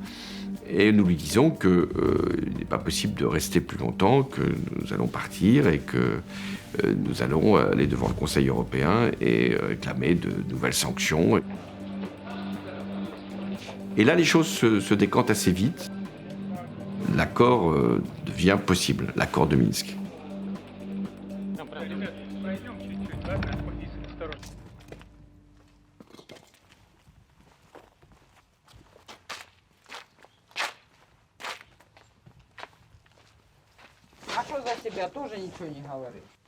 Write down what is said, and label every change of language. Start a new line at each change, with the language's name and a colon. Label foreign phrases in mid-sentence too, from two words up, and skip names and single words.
French: Et nous lui disons qu'il n'est pas possible de rester plus longtemps, que nous allons partir et que nous allons aller devant le Conseil européen et réclamer de nouvelles sanctions. Et là, les choses se décantent assez vite. L'accord devient possible, l'accord de Minsk.
Russian: А что за тебя тоже ничего не говорит?